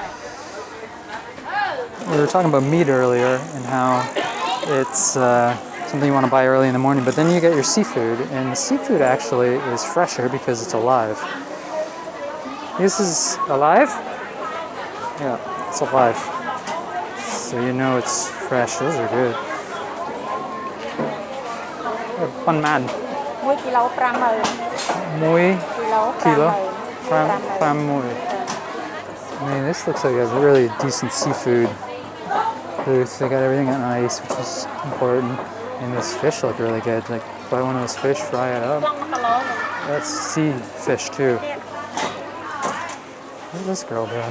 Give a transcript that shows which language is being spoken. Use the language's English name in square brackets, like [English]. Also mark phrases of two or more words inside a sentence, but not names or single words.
[English] We were talking about meat earlier and how it's something you want to buy early in the morning, but then you get your seafood, and the seafood actually is fresher because it's alive. This is alive? Yeah, it's alive. So you know it's fresh. Those are good. Pan man. [Khmer] 1 គីឡូ 50000 Muy គីឡូ muy. [English] I mean, this looks like a really decent seafood booth. They got everything on ice, which is important. And this fish look really good. Like, buy one of those fish, fry it up. That's sea fish too. What is this girl doing?